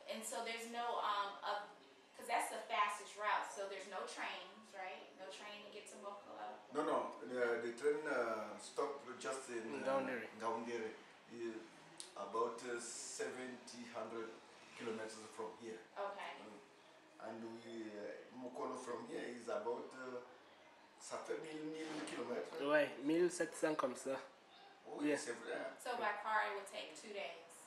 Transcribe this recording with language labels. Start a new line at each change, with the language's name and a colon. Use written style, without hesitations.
English: And so there's no, because that's the fastest route, so there's no trains, right? No train to get to Mokolo? No. The train stop just in Gaundere, about 700 kilometers from here. Okay. And Mokolo from here is about,
French: ça fait 1000 kilomètres. Ouais, 1700 comme ça.
English: Oh, yeah. So by car it would take 2 days?